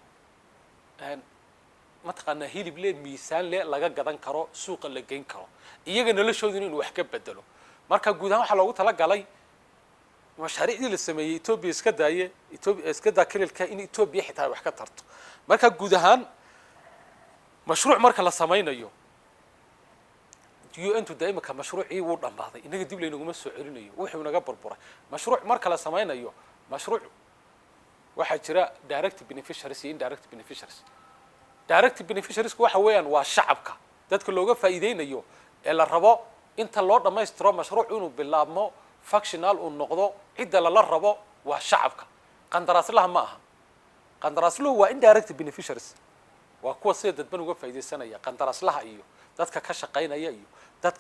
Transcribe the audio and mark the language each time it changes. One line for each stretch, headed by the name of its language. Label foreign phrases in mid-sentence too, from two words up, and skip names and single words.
Somali: ma taqaanaa hilib le miisaan le laga gadan karo suuqa la geyn karo iyaga noloshoodu inuu wax ka bedelo marka guud ahaan waxa loogu talagalay mashaariicdii la sameeyay Itoobiya iska daakilka in Itoobiya xitaa wax ka tarto marka guud ahaan mashruuc marka la sameeyo UN-tu daaimka mashruucii uu dhamaaday inaga dib leynaguma soo celinayo wuxuu naga burburay mashruuc marka la sameeyo mashruuc waxa jira
English: direct beneficiaries
Somali: iyo
English: indirect beneficiaries direct beneficiaries
Somali: waxa weeyaan waa shacabka dadka looga faa'iideynayo ee la rabo inta loo dhameystiro mashruuc inuu bilaabmo functional uu noqdo cid la rabo waa shacabka qandaraaslaha ma aha qandaraasluhu waa
English: indirect beneficiaries
Somali: waa kuwa sida dadban uga faa'iideysanaya qandaraaslaha iyo dadka ka shaqeynaya iyo dadka